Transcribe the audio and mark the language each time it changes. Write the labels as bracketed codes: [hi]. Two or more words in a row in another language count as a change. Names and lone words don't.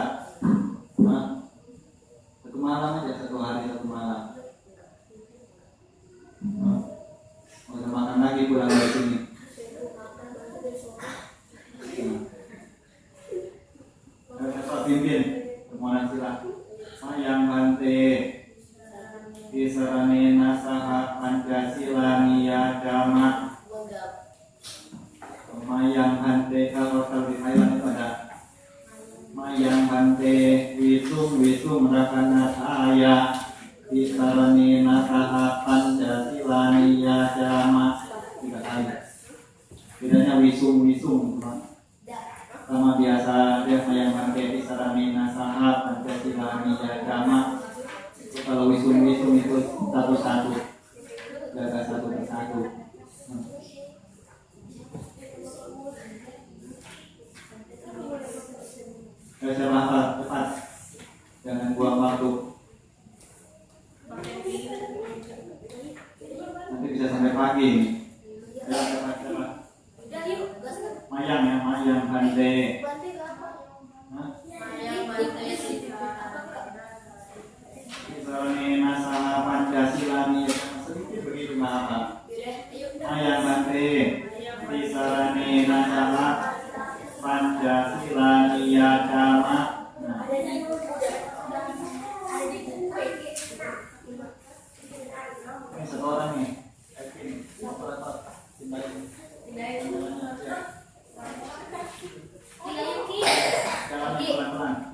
[id] Hah? Satu malam aja, satu hari, satu malam. Mau makan lagi pulang dari sini. Pak pimpin permohonan sila. [pi] Mayang bante Isaranena saha Pancasila niyagama. Mayang bante, [id] kalau di Thailand itu ada [pi] Mayang bante wisum rakana saya Isaranena saha Pancasila niyagama. [id] 3 kali. Bedanya wisum teman. Sama biasa dia yang pakai [pi] Isaranena saha Pancasila niyagama. [id] Kalau wisum itu satu-satu, jaga satu persatu. Saya hafal cepat, jangan buang waktu. Nanti bisa sampai pagi nih. Cepat. Mayang ya, [pi] mayang bante. Isaranena saha Pancasila niyagama, [id] sedikit begitu nggak apa. [pi] Mayang bante Isaranena saha Pancasila niyagama. [id] Ini satu orang nih. Jalan pelan-pelan.